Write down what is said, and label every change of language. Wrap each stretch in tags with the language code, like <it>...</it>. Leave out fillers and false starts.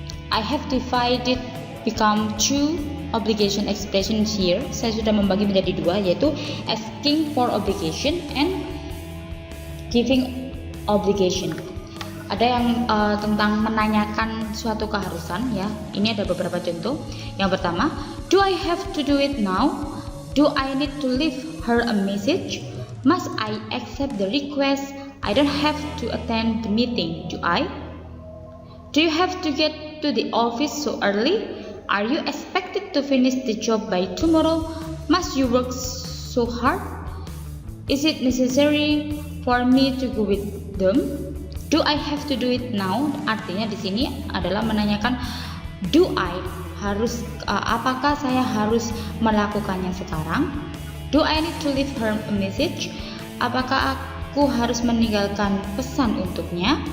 <en>I have divided become two obligation expressions here.</en> <id>Saya sudah membagi menjadi dua, yaitu</id> <en>asking for obligation and giving obligation.</en> <id>Ada yang tentang menanyakan suatu keharusan, ya. Ini ada beberapa contoh. Yang pertama,</id> <en>do I have to do it now? Do I need to leave her a message? Must I accept the request? I don't have to attend the meeting, do I? Do you have to get to the office so early? Are you expected to finish the job by tomorrow? Must you work so hard? Is it necessary for me to go with them? Do I have to do it now?</en> <id>Artinya di sini adalah menanyakan</id> <en>do I</en> <id>apakah saya harus melakukannya sekarang?</id> <en>Do I need to leave her a message?</en> <id>Apakah aku harus meninggalkan pesan untuknya?</id>